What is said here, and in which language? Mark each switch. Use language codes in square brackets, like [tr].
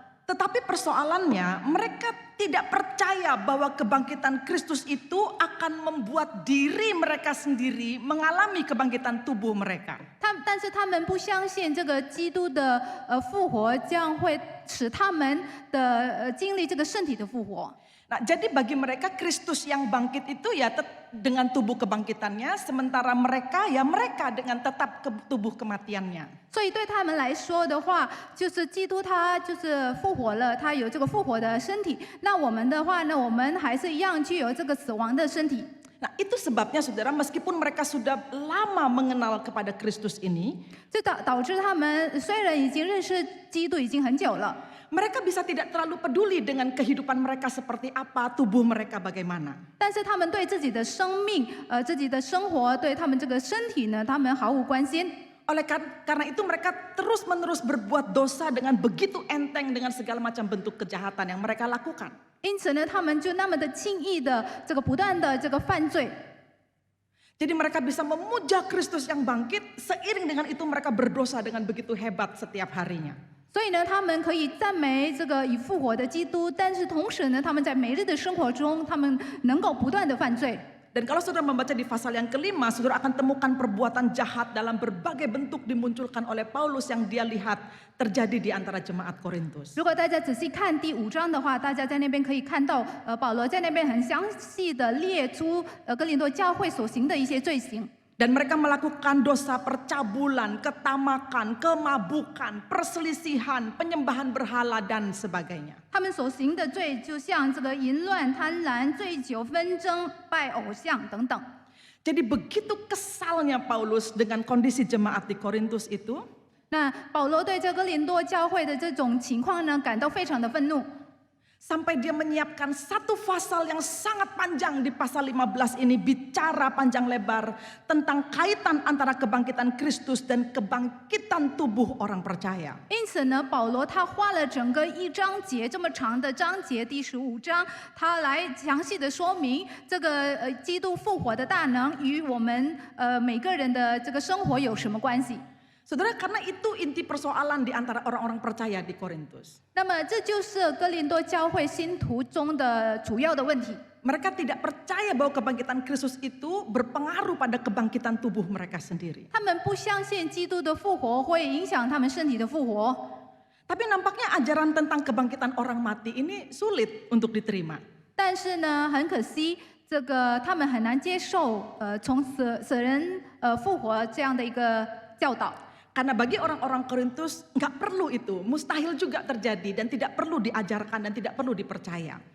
[id] Tetapi persoalannya, mereka tidak percaya bahwa kebangkitan Kristus itu akan membuat diri mereka sendiri mengalami kebangkitan tubuh mereka. [zh] 但是他们不相信这个基督的复活将会使他们的经历这个身体的复活。 [id] Nah, jadi bagi mereka Kristus yang bangkit itu ya dengan tubuh kebangkitannya, sementara mereka dengan tetap tubuh kematiannya. [zh] 所以对他们来说的话，就是基督他就是复活了，他有这个复活的身体。那我们的话呢，我们还是一样具有这个死亡的身体。 [id] Nah, itu sebabnya saudara, meskipun mereka sudah lama mengenal kepada Kristus ini, [zh] 这导致他们虽然已经认识基督已经很久了。 [id] mereka bisa tidak terlalu peduli dengan kehidupan mereka seperti apa, tubuh mereka bagaimana. [zh] 但是他们对自己的生命、自己的生活、对他们这个身体呢，他们毫无关心。 [id] Karena itu mereka terus-menerus berbuat dosa dengan begitu enteng dengan segala macam bentuk kejahatan yang mereka lakukan. [zh] 因此呢，他们就那么的轻易的这个不断的这个犯罪。 [id] Jadi mereka bisa memuja Kristus yang bangkit, seiring dengan itu mereka berdosa dengan begitu hebat setiap harinya. [zh] 所以呢，他们可以赞美这个已复活的基督，但是同时呢，他们在每日的生活中，他们能够不断的犯罪。 [id] Dan kalau saudara membaca di pasal yang kelima, saudara akan temukan perbuatan jahat dalam berbagai bentuk dimunculkan oleh Paulus yang dia lihat terjadi di antara jemaat Korintus. [zh] 如果大家仔细看第5章的话，大家在那边可以看到，保罗在那边很详细的列出哥林多教会所行的一些罪行。 [id] Dan mereka melakukan dosa percabulan, ketamakan, kemabukan, perselisihan, penyembahan berhala dan sebagainya. [zh] 他们所行的罪，就像这个淫乱、贪婪、醉酒、纷争、拜偶像等等。 [id] Jadi begitu kesalnya Paulus dengan kondisi jemaat di Korintus itu, [zh] 那保罗对这哥林多教会的这种情况呢，感到非常的愤怒。 [id] sampai dia menyiapkan satu pasal yang sangat panjang di pasal 15 ini bicara panjang lebar tentang kaitan antara kebangkitan Kristus dan kebangkitan tubuh orang percaya. [zh] 因此呢，保罗他花了整个1章节这么长的章节，第15章，他来详细的说明这个基督复活的大能与我们每个人的这个生活有什么关系。 [id] Saudara, karena itu inti persoalan di antara orang-orang percaya di Korintus. [zh] 那么这就是哥林多教会信徒中的主要的问题。 [id] Mereka tidak percaya bahwa kebangkitan Kristus itu berpengaruh pada kebangkitan tubuh mereka sendiri. [zh] 他们不相信基督的复活会影响他们身体的复活。 [id] Tapi nampaknya ajaran tentang kebangkitan orang mati ini sulit untuk diterima. [zh] 但是呢，很可惜，这个他们很难接受从死人复活这样的一个教导。 [id] Karena bagi orang-orang Korintus nggak perlu itu, mustahil juga terjadi dan tidak perlu diajarkan dan tidak perlu dipercaya.